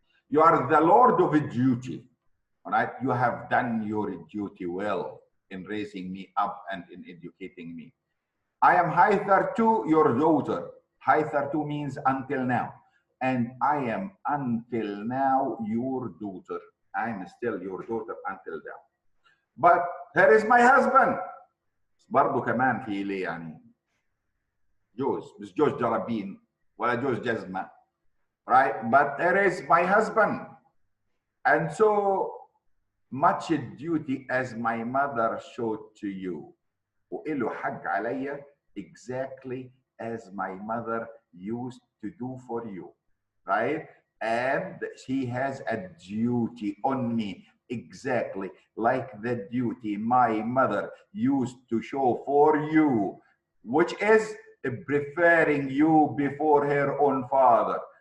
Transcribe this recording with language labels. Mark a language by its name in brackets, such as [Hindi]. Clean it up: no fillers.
[English] You are the Lord of duty. All right, you have done your duty well in raising me up and in educating me. I am hitherto your daughter. Hitherto means until now. And I am until now your daughter. I am still your daughter until now. But here is my husband. [Arabic] برضو كمان في لي يعني جوز مش جوز جرابين ولا جوز جزمة. [English] Right? But here is my husband. And so much duty as my mother showed to you. [Arabic] وإله حق عليا [English] exactly as my mother used to do for you, right? And she has a duty on me exactly like the duty my mother used to show for you, which is preferring you before her own father.